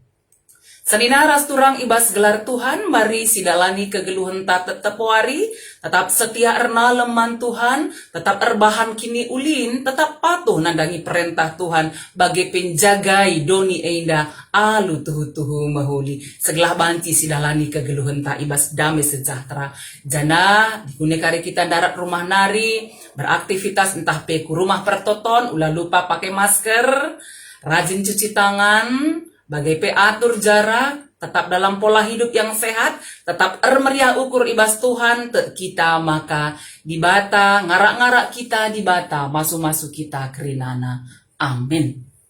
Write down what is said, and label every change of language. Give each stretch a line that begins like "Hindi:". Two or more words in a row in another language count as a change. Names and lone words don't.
Batak Karo: Saninaras turang ibas gelar Tuhan, mari sidalani kegeluhan tetap wari, tetap setia ernaleman Tuhan, tetap erbahan kini ulin, tetap patuh nandangi perintah Tuhan, bagi penjagai doni enda, alu tuhu-tuhu mahuli. Segelah banci sidalani kegeluhan ibas damai sejahtera. Jana, dikunekari kita darat rumah nari, beraktivitas entah peku rumah pertoton, ulah
Indonesian: lupa pakai masker, rajin cuci tangan,
Batak Karo: bagai
Indonesian: atur jarak, tetap dalam pola hidup yang sehat,
Batak Karo: tetap meriah ukur ibas Tuhan kita maka dibata, ngarak-ngarak kita dibata, masuk-masuk kita kerinana. Amin.